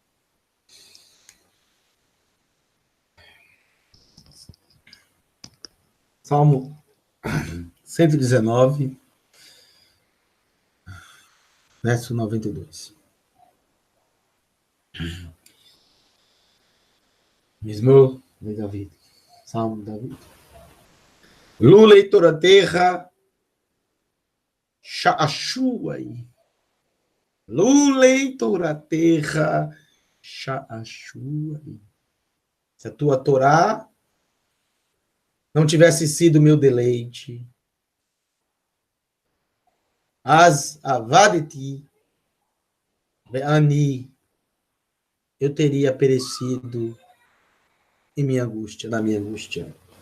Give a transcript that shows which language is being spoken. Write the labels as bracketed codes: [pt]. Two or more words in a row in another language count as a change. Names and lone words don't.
[pt] Salmo 119, verso 92. Mesmo de David. Salmo de David. [he] לולי תורתך שעשעי. לולי תורתך שעשעי. [pt] Se a tua Torá não tivesse sido meu deleite, [he] אז אבדתי בעניי, [pt] eu teria perecido em minha angústia, na minha angústia.